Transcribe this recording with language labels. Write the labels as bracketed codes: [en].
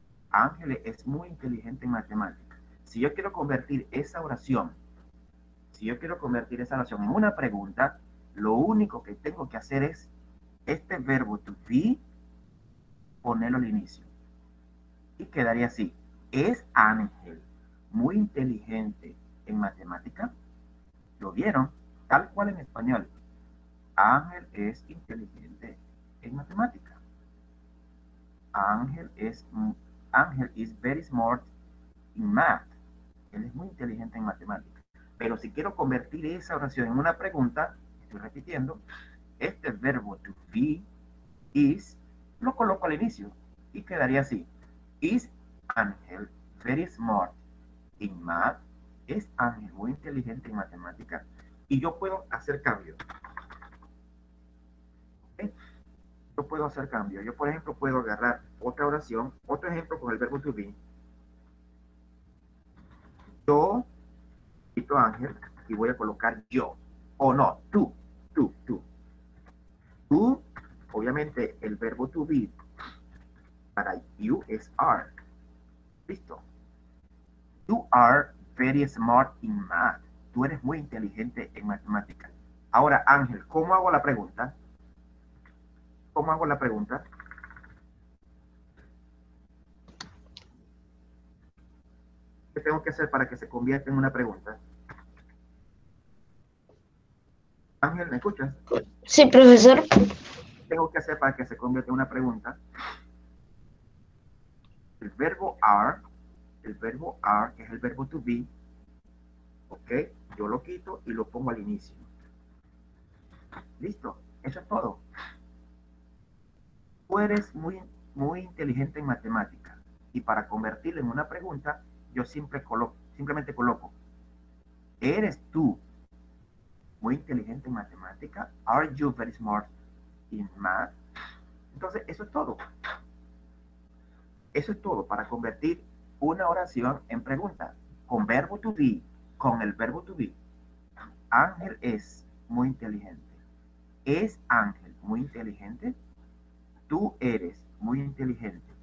[es] Ángel es muy inteligente en matemáticas. Si yo quiero convertir esa oración, en una pregunta, lo único que tengo que hacer es este verbo to be, ponerlo al inicio. Y quedaría así. ¿Es Ángel muy inteligente en matemática? ¿Lo vieron? Tal cual en español. Ángel es inteligente en matemática. [en] Ángel is very smart in math. [es] Él es muy inteligente en matemática. Pero si quiero convertir esa oración en una pregunta, estoy repitiendo, este verbo to be, is, lo coloco al inicio y quedaría así. [en] Is Ángel very smart in math? [es] ¿Es Ángel muy inteligente en matemática? Y yo puedo hacer cambios. ¿Okay? Yo puedo hacer cambios. Yo, por ejemplo, puedo agarrar otra oración, otro ejemplo con el verbo to be. Yo quito Ángel y voy a colocar yo. O no, tú. Tú, obviamente, el verbo to be para you es are. Listo. [en] You are very smart in math. [es] Tú eres muy inteligente en matemáticas. Ahora, Ángel, ¿cómo hago la pregunta? ¿Cómo hago la pregunta? ¿Qué tengo que hacer para que se convierta en una pregunta? Ángel, ¿me escuchas? Sí, profesor. ¿Qué tengo que hacer para que se convierta en una pregunta? El verbo are, que es el verbo to be, ok, yo lo quito y lo pongo al inicio. Listo, eso es todo. Tú eres muy inteligente en matemáticas y para convertirlo en una pregunta, yo simplemente coloco, ¿eres tú muy inteligente en matemática? [en] Are you very smart in math? [es] Entonces, eso es todo. Eso es todo para convertir una oración en pregunta. Con verbo to be, con el verbo to be. Ángel es muy inteligente. ¿Es Ángel muy inteligente? Tú eres muy inteligente.